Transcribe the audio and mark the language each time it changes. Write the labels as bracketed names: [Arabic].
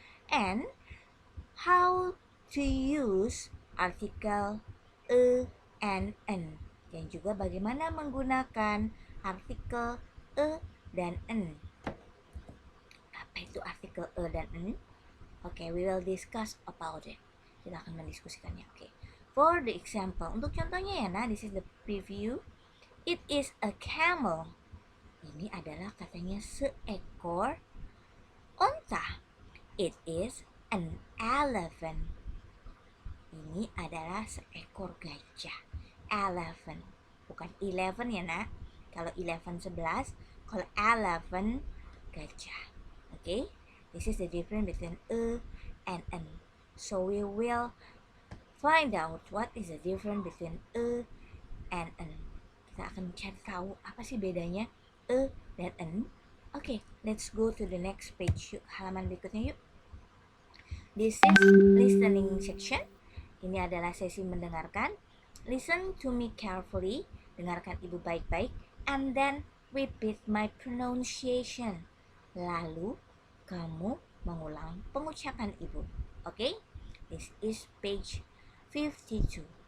[English] And how to use artikel e and n, [Indonesian] dan juga bagaimana menggunakan artikel e dan n. Apa itu artikel e dan n? [English] Okay, we will discuss about it. [Indonesian] Kita akan mendiskusikannya. [English] Okay. For the example, [Indonesian] untuk contohnya ya, nah, [English] this is the preview. It is a camel. [Indonesian] Ini adalah katanya seekor onta. [English] It is an elephant. [Indonesian] Ini adalah seekor gajah. Elephant, bukan 11 ya, nak. Kalau 11 11, kalau elephant gajah. [English] Okay, this is the difference between e and n. So we will find out what is the difference between e and n. [Indonesian] Kita akan cari tahu apa sih bedanya e dan n. [English] Okay, let's go to the next page. [Indonesian] Yuk, halaman berikutnya yuk. [English] This is listening section. [Indonesian] Ini adalah sesi mendengarkan. [English] Listen to me carefully. [Indonesian] Dengarkan ibu baik-baik. [English] And then repeat my pronunciation. [Indonesian] Lalu kamu mengulang pengucapan ibu. [English] Okay? This is page 52.